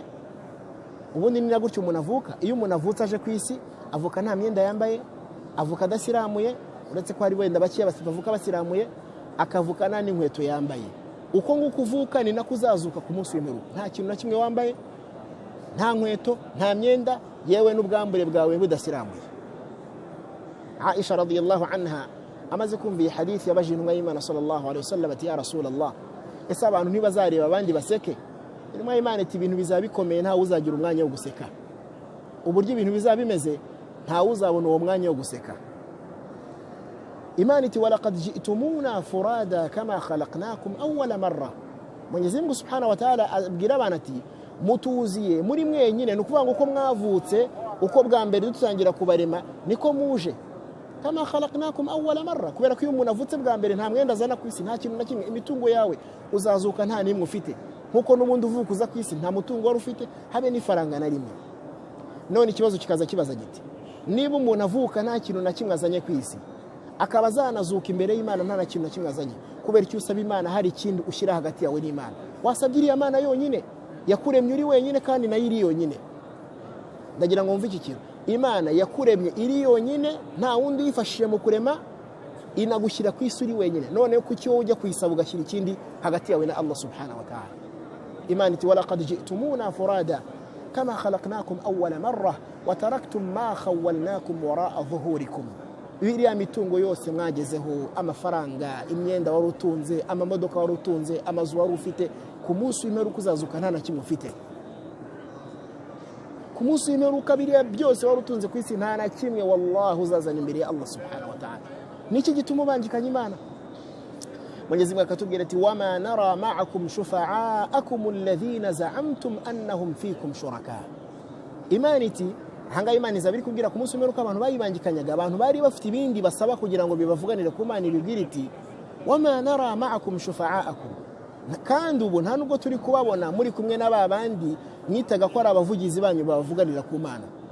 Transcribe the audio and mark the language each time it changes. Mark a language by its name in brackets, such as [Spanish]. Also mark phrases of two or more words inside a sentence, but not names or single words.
[Kinyarwanda] Ubundi ni nagutyo umuntu avuka. Iyo umuntu avutse aje ku isi avuka nta myenda yambaye, avuka adasiramuye, uretse ko hari wenda bakiya bavuka basiramuye, akavuka nta n'inkweto yambaye. Uko nguko uvuka ni nako uzazuka ku munsi w'imperuka, nta kintu na kimwe wambaye, nta nkweto, nta myenda, yewe n'ubwambure bwawe budasiramuye. Aisha [Arabic] رضي الله عنها [Kinyarwanda] amaze kumva iyi hadithi yabaje intumwa y'Imana [Arabic] صلى الله عليه وسلم [Kinyarwanda] ati [Arabic] يا رسول الله, [Kinyarwanda] ese abantu ntibazareba abandi baseke? Intumwa y'Imana iti ibintu bizabikomeye nta uzagira umwanya wo guseka. Uburyo ibintu bizabimeze nta uzabona uwo mwanya wo guseka. Imana iti [Arabic] ولقد جئتمونا فرادى كما خلقناكم أول مرة. [Kinyarwanda] Mwenyezi Mungu [Arabic] سبحانه وتعالى [Kinyarwanda] abwira abantu ati mutuziye muri mwenyine, nukuvuga ngo uko mwavutse, uko bwa mbere dutangira kubarema niko muje. [Arabic] كما خلقناكم أول مرة, [Kinyarwanda] kubera ko iyo umuntu avutse bwa mbere nta mwenda azana ku isi, nta kintu na kimwe. Imitungo yawe uzazuka nta nimwe ufite, nkuko n'ubundi uvuka uza ku isi nta mutungo wari ufite, habe n'ifaranga na rimwe. None ikibazo kikaza kibaza giti, niba umuntu avuka nta kintu na kimwe azanye ku isi, akaba azanazuka imbere y'Imana nta kintu na kimwe azanye, kubera icyo usaba Imana hari ikindi ushyira hagati yawe n'Imana? Wasabye iriya Mana yonyine yakuremye uri wenyine kandi nayo iri yonyine. Ndagira ngo mve iki kintu, Imana yakuremye iri yonyine, nta wundi yifashije mu kurema, inagushyira ku isi uri wenyine. None kuki wowe ujya kuyisaba ugashyira ikindi hagati yawe na Allah [Arabic] سبحانه وتعالى? [Kinyarwanda] Imana iti [Arabic] ولقد جئتمونا فرادى كما خلقناكم أول مرة وتركتم ما خولناكم وراء ظهوركم. [Kinyarwanda] Iriya mitungo yose mwagezeho, amafaranga, imyenda wari utunze, amamodoka wari utunze, amazu wari ufite, ku munsi w'imperuka uzazuka nta na kimwe ufite. Ku munsi w'imperuka biriya byose wari utunze ku isi nta na kimwe wallahi uzazana imbere ya Allah [Arabic] سبحانه وتعالى. [Kinyarwanda] Niki gituma ubangikanya Imana? Mwenyezi Mungu akatubwira ati [Arabic] وما نرى معكم شفعاءكم الذين زعمتم أنهم فيكم شركاء. [Kinyarwanda] Imana iti hanga Imana izabiri kubwira ku munsi w'imperuka abantu bayibangikanyaga, abantu bari bafite ibindi basaba kugira ngo bibavuganire ku Mana, ibibwira iti [Arabic] وما نرى معكم شفعاءكم, [Kinyarwanda] kandi ubu nta nubwo turi kubabona muri kumwe n'ababandi mwitaga ko ari abavugizi banyu bavuganira ku Mana.